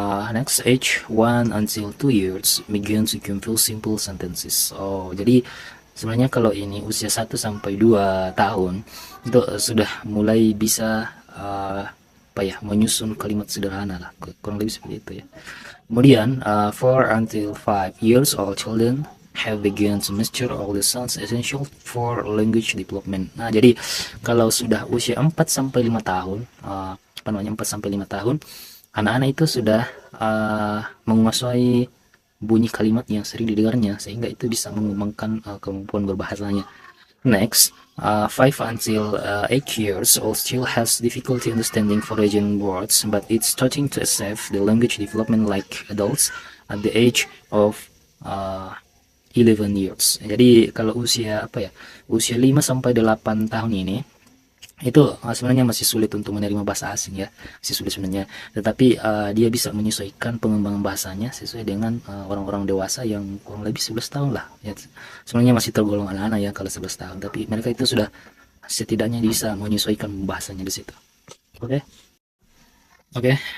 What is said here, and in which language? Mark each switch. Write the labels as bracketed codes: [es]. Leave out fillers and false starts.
[en] Next, age 1 until 2 years begin to compose simple sentences. [id] Oh, jadi sebenarnya kalau ini usia 1 sampai 2 tahun itu sudah mulai bisa apa ya, menyusun kalimat sederhana lah, kurang lebih seperti itu ya. [en] Kemudian 4 until 5 years old children have begun to master all the sounds essential for language development. [id] Nah, jadi kalau sudah usia 4 sampai 5 tahun, apa namanya, 4 sampai 5 tahun, anak-anak itu sudah menguasai bunyi kalimat yang sering didengarnya, sehingga itu bisa mengembangkan kemampuan berbahasanya. [en] Next, 5 until 8 years old still has difficulty understanding foreign words, but it's starting to accept the language development like adults at the age of 11 years. [id] Jadi kalau usia apa ya, usia 5 sampai 8 tahun ini itu sebenarnya masih sulit untuk menerima bahasa asing ya, masih sulit sebenarnya, tetapi dia bisa menyesuaikan pengembangan bahasanya sesuai dengan orang-orang dewasa yang kurang lebih 11 tahun lah ya. Sebenarnya masih tergolong anak-anak ya kalau 11 tahun, tapi mereka itu sudah setidaknya bisa menyesuaikan bahasanya di situ. Oke. Oke.